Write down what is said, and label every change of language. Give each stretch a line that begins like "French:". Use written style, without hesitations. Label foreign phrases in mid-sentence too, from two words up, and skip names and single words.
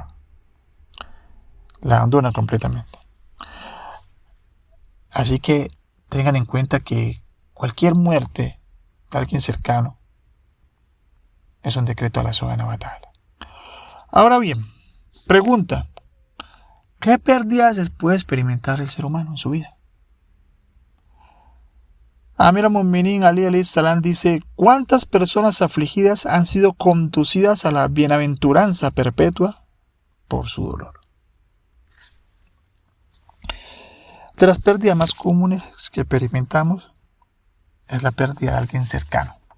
Spanish: La abandonan completamente. Así que tengan en cuenta que cualquier muerte de alguien cercano es un decreto a la
Arabic: سبحانه وتعالى.
Spanish: Ahora bien, pregunta: ¿qué pérdidas puede experimentar el ser humano en su vida? Amir al-Mu'minin Ali
Arabic: عليه السلام
Spanish: dice: ¿cuántas personas afligidas han sido conducidas a la bienaventuranza perpetua por su dolor? De las pérdidas más comunes que experimentamos es la pérdida de alguien cercano.